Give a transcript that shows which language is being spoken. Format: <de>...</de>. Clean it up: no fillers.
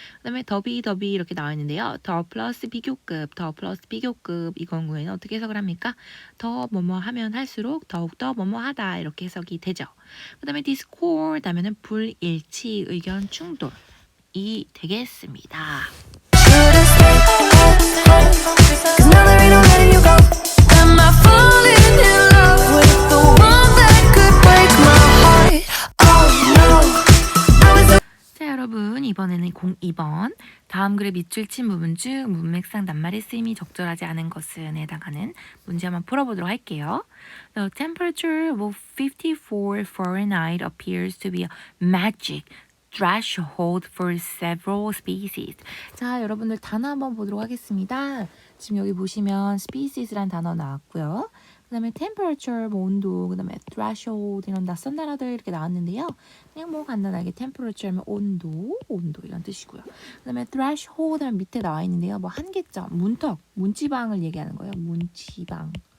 <ko>그다음에 더비 이렇게 나와 있는데요. 더 플러스 비교급 이 경우에는 어떻게 해석을 합니까? 더 뭐뭐 하면 할수록 더욱더 뭐뭐 하다 이렇게 해석이 되죠. 그다음에 discord 하면은 불일치, 의견 충돌이 되겠습니다.</ko> <en>Should've stayed home, 'cause now there ain't no letting you go. Am I falling in love with the one that could break my heart? Oh no, I was</en> <ko>자, 여러분 이번에는 02번 다음 글의 밑줄 친 부분 중 문맥상 낱말의 쓰임이 적절하지 않은 것은 해당하는 문제 한번 풀어보도록 할게요.</ko> <en>The temperature of 54 Fahrenheit appears to be a magic threshold for several species.</en> <ko>자, 여러분들 단어 한번 보도록 하겠습니다. 지금 여기 보시면 species란 단어 나왔고요. 그 다음에 temperature, 뭐 온도, 그 다음에 threshold 이런 낯선 단어들 이렇게 나왔는데요. 그냥 뭐 간단하게 temperature 하면 온도 이런 뜻이고요. 그 다음에 threshold 하면 밑에 나와 있는데요. 뭐 한계점, 문턱, 문지방을 얘기하는 거예요. 문지방.</ko>